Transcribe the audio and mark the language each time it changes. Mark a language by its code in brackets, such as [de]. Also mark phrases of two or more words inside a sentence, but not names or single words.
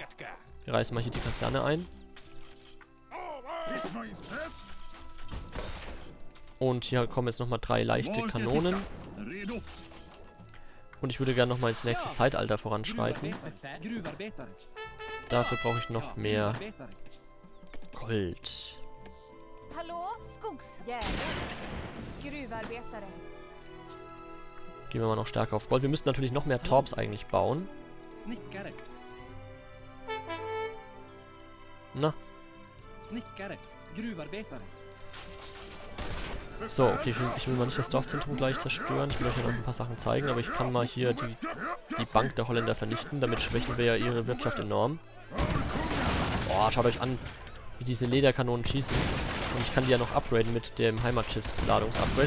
[de] Wir reißen mal hier die Kaserne ein. Und hier kommen jetzt nochmal 3 leichte Kanonen. Und ich würde gerne nochmal ins nächste Zeitalter voranschreiten. Dafür brauche ich noch mehr Gold. [sv] Hallå? Skogsjägare. Gruvarbetare. [de] Gehen wir mal noch stärker auf Gold. Wir müssten natürlich noch mehr Torps eigentlich bauen. [sv] Snickare. [de] Na. [sv] Snickare. Gruvarbetare. [de] So, okay, ich will mal nicht das Dorfzentrum gleich zerstören. Ich will euch ja noch ein paar Sachen zeigen, aber ich kann mal hier die Bank der Holländer vernichten. Damit schwächen wir ja ihre Wirtschaft enorm. Boah, schaut euch an, wie diese Lederkanonen schießen. Und ich kann die ja noch upgraden mit dem Heimatschiffsladungsupgrade.